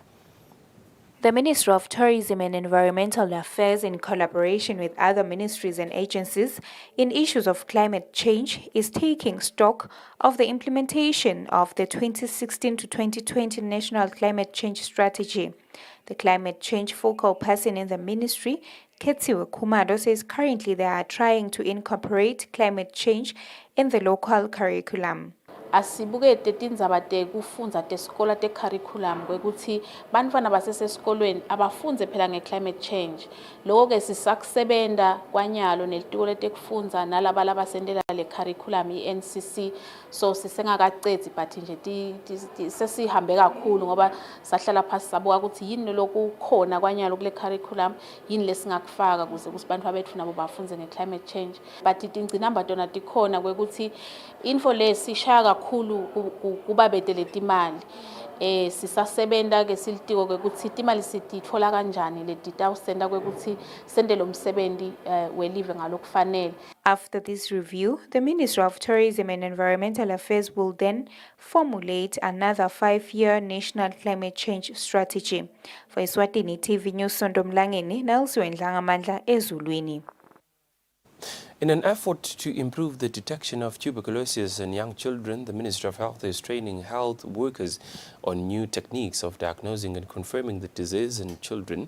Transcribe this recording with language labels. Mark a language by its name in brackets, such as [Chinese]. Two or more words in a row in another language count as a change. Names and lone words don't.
[English] The Ministry of Tourism and Environmental Affairs, in collaboration with other ministries and agencies in issues of climate change, is taking stock of the implementation of the 2016 to 2020 National Climate Change Strategy. The climate change focal person in the ministry, Ketsiwe Kumado, says currently they are trying to incorporate climate change in the local curriculum. [Swati] asibukete tindzaba tekufundza tesikolo te-curriculum kwekuthi bantfwana basesesikolweni abafunze phela nge- [English] climate change. [Swati] Loko-ke sisakusebenta kwanyalo nelitiko letekufundza nalaba labasentela le-curriculum i-NCC, so sisengakacedzi but nje sesihambe kakhulu ngoba sahlala phasi sabuka ukuthi yini lokukhona kwanyalo kule curriculum, yini lesingakufaka kuze bantfu bethu nabo bafunze nge- [English] climate change. [Swati] But tingcinamba tona tikhona kwekuthi info lesishaya kakhulu kubabete letimali. Sisasebenta ke silitiko kwekuthi timali sititfola kanjani letitawusenta kwekuthi sente lo msebenzi welive ngalokufanele. [English] After this review, the Ministry of Tourism and Environmental Affairs will then formulate another 5-year national climate change strategy. For Eswatini TV News, Sondomlangeni, Nelson Langamandla, Ezulwini. In an effort to improve the detection of tuberculosis in young children, the Ministry of Health is training health workers on new techniques of diagnosing and confirming the disease in children.